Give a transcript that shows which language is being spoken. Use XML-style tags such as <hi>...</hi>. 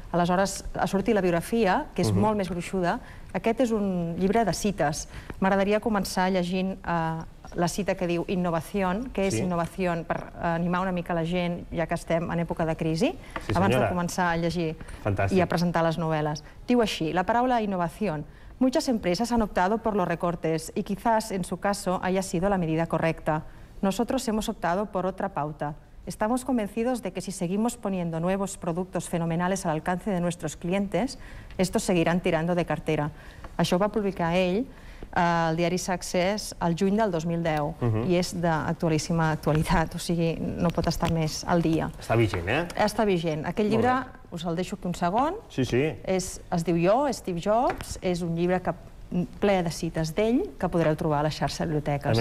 <ca>Aleshores, ha sortit la biografia, que és molt més gruixuda. Aquest és un llibre de cites. M'agradaria començar llegint la cita que diu innovación, que és innovació per animar una mica la gent, ja que estem en època de crisi, abans de començar a llegir i a presentar les novel·les. Diu així, la paraula innovación.</ca> <es>Muchas empresas han optado por los recortes y quizás en su caso haya sido la medida correcta. Nosotros hemos optado por otra pauta. Estamos convencidos de que si seguimos poniendo nuevos productos fenomenales al alcance de nuestros clientes, estos seguirán tirando de cartera.</es> <ca>Això va publicar ell al diari Success al juny del 2010 i és d'actualíssima actualitat, o sigui, no pot estar més al dia. Està vigent, eh? Està vigent. Aquest llibre, us el deixo aquí un segon, es diu Jo, Steve Jobs, és un llibre ple de cites d'ell que podreu trobar a la xarxa de biblioteques.</ca>